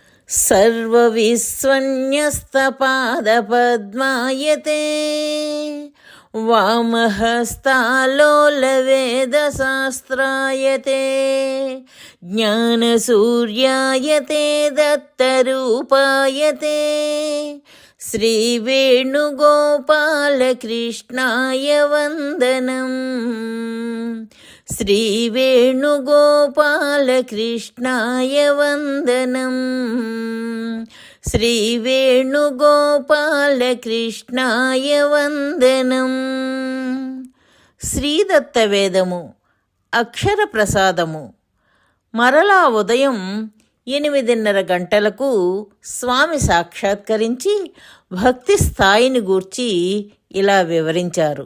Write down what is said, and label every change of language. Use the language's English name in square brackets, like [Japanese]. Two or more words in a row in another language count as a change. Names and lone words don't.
[Sanskrit] सर्वविस्वन्यस्तपादपद्मायते वामहस्तालोलवेदशास्त्रायते ज्ञानसूर्यायते दत्तरूपायते श्रीवेणुगोपालकृष्णाय वन्दनम् श्रीवेणुगोपालकृष्णाय वन्दनम् శ్రీవేణుగోపాలకృష్ణాయ వందనం. [Telugu] శ్రీదత్తవేదము అక్షర ప్రసాదము. మరలా ఉదయం 8:30 గంటలకు స్వామి సాక్షాత్కరించి భక్తి స్థాయిని గూర్చి ఇలా వివరించారు.